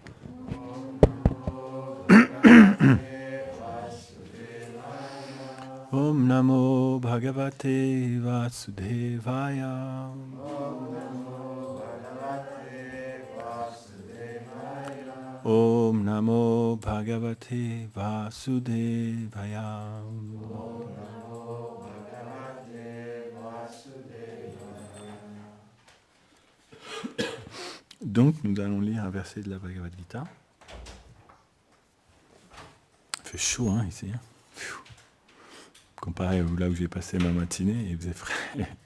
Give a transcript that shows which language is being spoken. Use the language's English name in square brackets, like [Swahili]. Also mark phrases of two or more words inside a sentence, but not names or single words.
[Sanskrit] ॐ नमो भगवते वासुदेवाय. ॐ नमो भगवते वासुदेवाय. [French] Donc, nous allons lire un verset de la Bhagavad Gita. Il fait chaud, hein, ici. Hein. Comparé à là où j'ai passé ma matinée, il faisait frais.